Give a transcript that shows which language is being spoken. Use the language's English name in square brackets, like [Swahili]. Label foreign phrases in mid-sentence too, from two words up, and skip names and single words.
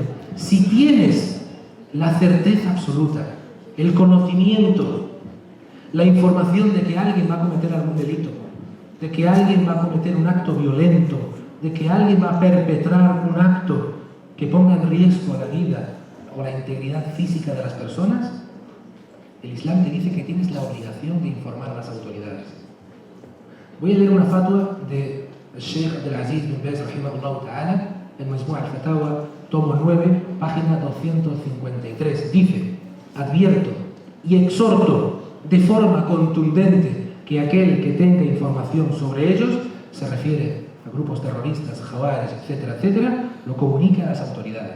[Spanish] Si tienes la certeza absoluta, el conocimiento, la información de que alguien va a cometer algún delito, de que alguien va a cometer un acto violento, de que alguien va a perpetrar un acto que ponga en riesgo la vida o la integridad física de las personas, El Islam te dice que tienes la obligación de informar a las autoridades. Voy a leer una fatwa de Sheikh Abdelaziz bin Baz, [Arabic] رحمه الله تعالى, [Spanish] en Majmu' al-Fatawa, tomo 9, página 253. Dice: advierto y exhorto de forma contundente que aquel que tenga información sobre ellos, se refiere a grupos terroristas, jawares, etcétera, etcétera, lo comunique a las autoridades.